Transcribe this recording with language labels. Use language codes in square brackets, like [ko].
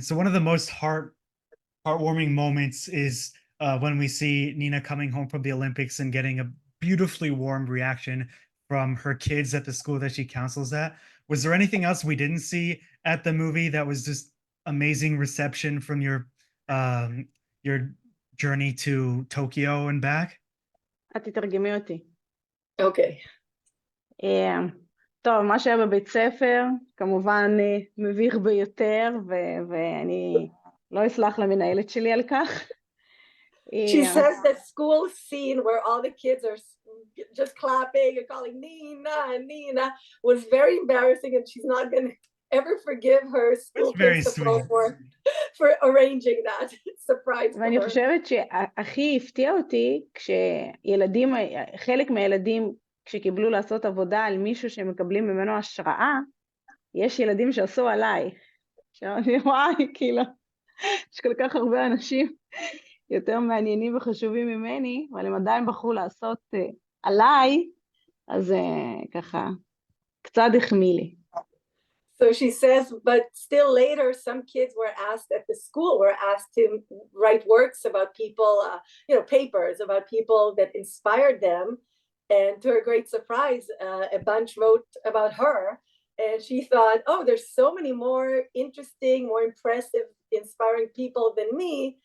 [en] So one of the most heartwarming moments is when we see Nina coming home from the Olympics and getting a beautifully warm reaction from her kids at the school that she counsels at. Was there anything else we didn't see at the movie that was just amazing reception from your journey to Tokyo and back? [he] את תתרגמי אותי. אוקיי. טוב, מה שהיה בבית ספר, כמובן מביך ביותר, ואני לא אסלח למנהלת שלי על כך. [en] She says that school scene where all the kids are just clapping and calling Nina and Nina was very embarrassing, and she's not going to ever forgive her school principal for arranging that surprise. [he] ואני חושבת שהכי הפתיע אותי כשילדים, חלק מהילדים כשקיבלו לעשות עבודה על מישהו שמקבלים ממנו השראה, יש ילדים שעשו עליי. שאני וואי, כאילו, יש כל כך הרבה אנשים יותר מעניינים וחשובים ממני, אבל הם עדיין בחרו לעשות עליי, אז ככה, קצת החמיא לי. [en] So she says, but still later, some kids were asked at the school, were asked to write works about people, papers about people that inspired them. And to her great surprise, a bunch wrote about her. And she thought, oh, there's so many more interesting, more impressive, inspiring people than me.